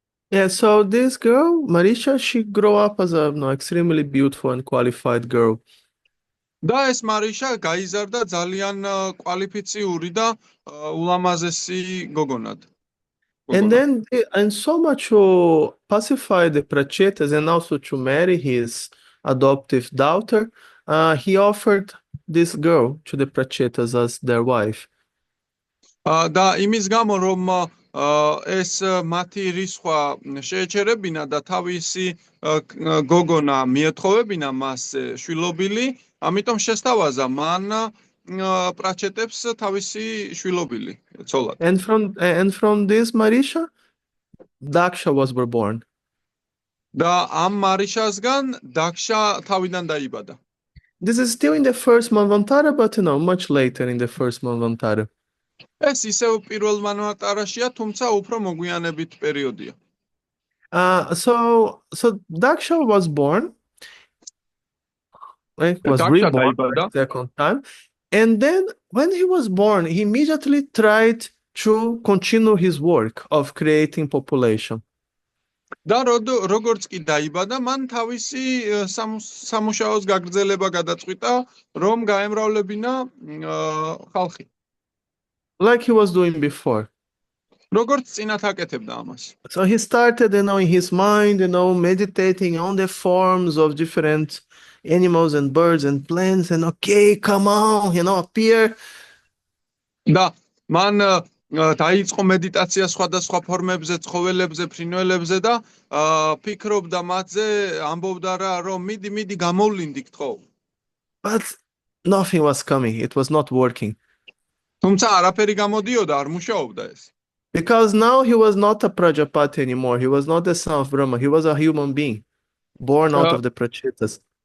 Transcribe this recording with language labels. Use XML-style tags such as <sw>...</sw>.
<en>Yeah, so this girl, Marisha, she grew up as a extremely beautiful and qualified girl.</en> <ka>და ეს მარიშა გაიზარდა ძალიან კვალიფიციური და ულამაზესი გოგონად.</ka> <en>And so much to pacify the Prachetas and also to marry his adoptive daughter, he offered this girl to the Prachetas as their wife.</en> <ka>და იმის გამო რომ ეს მათი რისხვა შეეჩერებინა და თავისი გოგონა მიეთხოვებინა მას შვილობილი, ამიტომ შესთავაზა მან პრაჩეტებს თავისი შვილობილი ცოლად.</ka> <en>And from this Marisha, Daksha was born.</en> <ka>და ამ მარიშასგან დაქშა თავიდან დაიბადა.</ka> <en>This is still in the first Manvantara, but much later in the first Manvantara.</en> <ka>ეს ისევ პირველ მანვანტარაშია, თუმცა უფრო მოგვიანებით პერიოდია.</ka> <en>So Daksha was born. Was reborn the second time. And then when he was born, he immediately tried to continue his work of creating population.</en> <ka>და როგორც კი დაიბადა, მან თავისი სამუშაოს გაგრძელება გადაწყვიტა, რომ გაემრავლებინა ხალხი.</ka> <en>Like he was doing before.</en> <ka>როგორც წინათ აკეთებდა ამას.</ka> <en>So he started, in his mind, meditating on the forms of different animals and birds and plants, and okay, come on, appear.</en> <ka>და მან დაიწყო meditაცია სხვადასხვა ფორმებზე, ცხოველებზე, ფრინველებზე და ფიქრობდა მათზე, ამბობდა რა, რომ მიდი გამოვლინდი გთხოვ.</ka> <en>But nothing was coming. It was not working.</en> <ka>თუმცა არაფერი გამოდიოდა, არ მუშაობდა ეს.</ka> <en>Because now he was not a Prajapati anymore. He was not the son of Brahma. He was a human being born out of the Prachitas.</en>